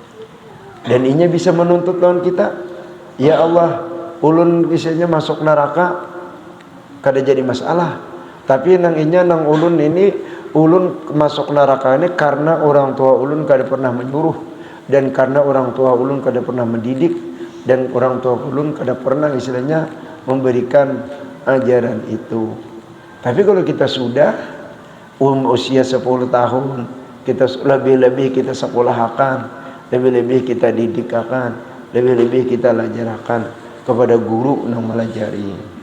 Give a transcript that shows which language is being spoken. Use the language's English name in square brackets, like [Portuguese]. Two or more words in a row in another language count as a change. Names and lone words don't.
[Banjar] Dan inya bisa menuntut lawan kita, [Arabic] ya Allah, [Banjar] ulun bisanya masuk neraka kada jadi masalah. Tapi nang ulun ini ulun masuk neraka ini karena orang tua ulun kada pernah menyuruh, dan karena orang tua ulun kada pernah mendidik, dan orang tua ulun kada pernah istilahnya memberikan ajaran itu. Tapi kalau kita sudah usia 10 tahun, kita lebih-lebih kita sekolahkan, lebih-lebih kita didikakan, lebih-lebih kita lajarakan kepada guru yang melajari.